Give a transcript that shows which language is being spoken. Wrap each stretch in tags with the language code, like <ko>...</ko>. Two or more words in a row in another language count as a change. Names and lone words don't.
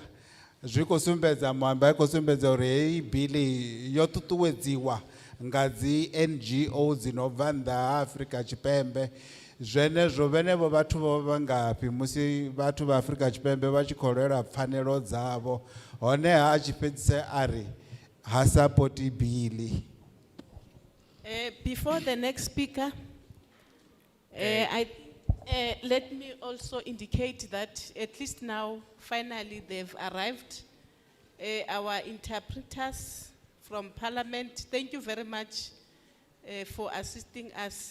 <ve>Zwi khou sumbedza muamba khou sumbedza uri hei bili yo ṱuṱuwedziwa nga dzi NGO dzi no bva nnḓa ha Afrika Tshipembe. Zwenezwo vhenevho vhathu vho vha ngafhi musi vhathu vha Afrika Tshipembe vha tshi khou lwela pfanelo dzavho honeha a tshi fhedzise a ri ha sapoti bili.</ve> <en>Before the next speaker, let me also indicate that at least now, finally, they've arrived. Our interpreters from Parliament, thank you very much for assisting us.</en>